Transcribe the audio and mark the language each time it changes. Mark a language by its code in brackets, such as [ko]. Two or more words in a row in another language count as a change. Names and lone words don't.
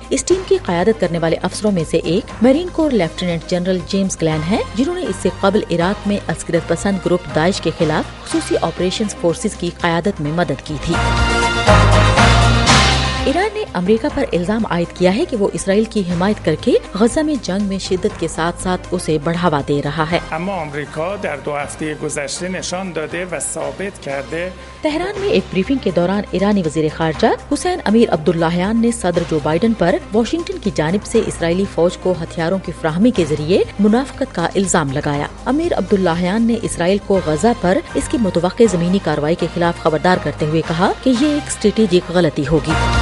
[ur] اس ٹیم کی قیادت کرنے والے افسروں میں سے ایک میرین کور لیفٹیننٹ جنرل جیمز گلین ہے، جنہوں نے اس سے قبل عراق میں عسکریت پسند گروپ داعش کے خلاف خصوصی آپریشنز فورسز کی قیادت میں مدد کی تھی۔ ایران نے امریکہ پر الزام عائد کیا ہے کہ وہ اسرائیل کی حمایت کر کے غزہ میں جنگ میں شدت کے ساتھ ساتھ اسے بڑھاوا دے رہا ہے۔ [fa] اما آمریکا در 2 ہفته گذشته نشان داده و ثابت کرده۔ [ur] تہران میں ایک بریفنگ کے دوران ایرانی وزیر خارجہ حسین امیر عبداللہیان نے صدر جو بائیڈن پر واشنگٹن کی جانب سے اسرائیلی فوج کو ہتھیاروں کی فراہمی کے ذریعے منافقت کا الزام لگایا۔ امیر عبداللہیان نے اسرائیل کو غزہ پر اس کی متوقع زمینی کارروائی کے خلاف خبردار کرتے ہوئے کہا کہ یہ ایک اسٹریٹجک غلطی ہوگی۔